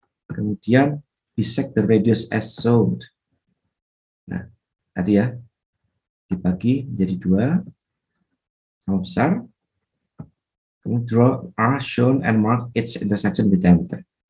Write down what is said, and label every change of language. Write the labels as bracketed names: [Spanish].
[Indonesian] Kemudian [English] bisect the radius as shown. [Indonesian] Nah, tadi ya, dibagi menjadi 2 sama besar. Kemudian [English] draw R shown and mark its intersection with diameter.